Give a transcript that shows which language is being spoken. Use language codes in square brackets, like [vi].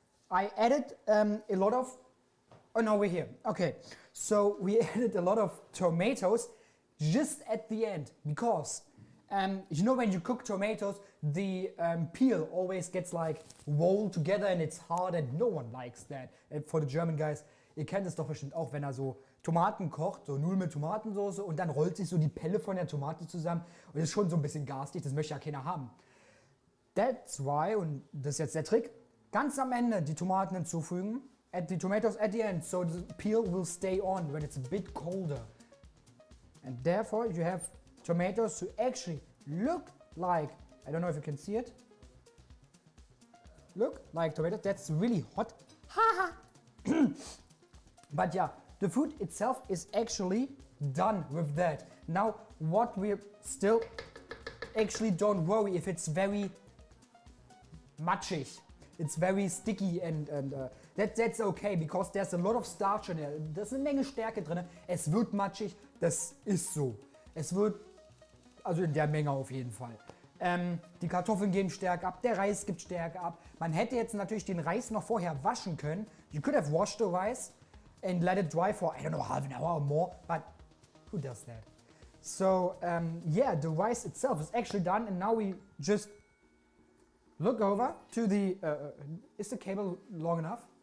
[en] I added a lot of, we're here. Okay, so we added a lot of tomatoes just at the end, because when you cook tomatoes, the peel always gets like rolled together and it's hard, and no one likes that. For the German guys, [de] ihr kennt es doch bestimmt auch, wenn so Tomaten kocht, so Nudeln mit Tomatensauce, und dann rollt sich so die Pelle von der Tomate zusammen und ist schon so ein bisschen garstig, das möchte ja keiner haben. [en] That's why, [de] und das ist jetzt der Trick, ganz am Ende die Tomaten hinzufügen, [en] add the tomatoes at the end, so the peel will stay on when it's a bit colder. And therefore you have tomatoes to actually look like, I don't know if you can see it, look like tomatoes. That's really hot. But yeah, the food itself is actually done with that. Now what we're still, actually don't worry if it's very matchig, it's very sticky, and that's okay, because there's a lot of starch in there. [de] Da ist eine Menge Stärke drin. Es wird matschig, das ist so. Es wird, also in der Menge auf jeden Fall. Die Kartoffeln geben Stärke ab, der Reis gibt Stärke ab. Man hätte jetzt natürlich den Reis noch vorher waschen können. [en] You could have washed the rice and let it dry for, I don't know, half an hour or more, but who does that? So yeah, the rice itself is actually done, and now we just look over to the, is the cable long enough?